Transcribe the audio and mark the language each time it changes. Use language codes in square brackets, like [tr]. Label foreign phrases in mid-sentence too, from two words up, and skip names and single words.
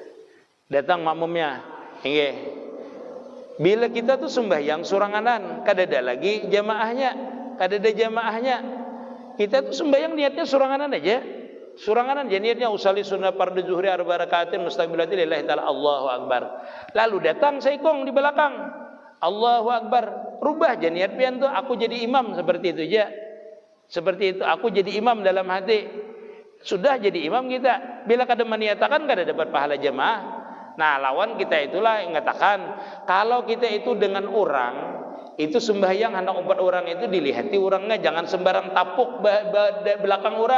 [bjn] Datang makmumnya. Nggih. Bila kita tuh sembahyang suranganan, kada ada lagi jamaahnya, kada ada jamaahnya. Kita tuh sembahyang niatnya suranganan aja. Suranganan aja niatnya [ar] أصلي سنة فرض الظهر 4 ركعات مستقبلة لله تعالى الله أكبر. [bjn] Lalu datang saikong di belakang, [ar] الله أكبر. [bjn] Rubah aja niat pian tuh, aku jadi imam, seperti itu aja. Seperti itu, aku jadi imam dalam hati. Sudah jadi imam kita. Bila kada meniatakan kada dapat pahala jamaah. Nah, lawan kita itulah yang mengatakan kalau kita itu dengan orang itu sembahyang hendak 4 orang itu dilihati orangnya, jangan sembarang tapuk belakang orang.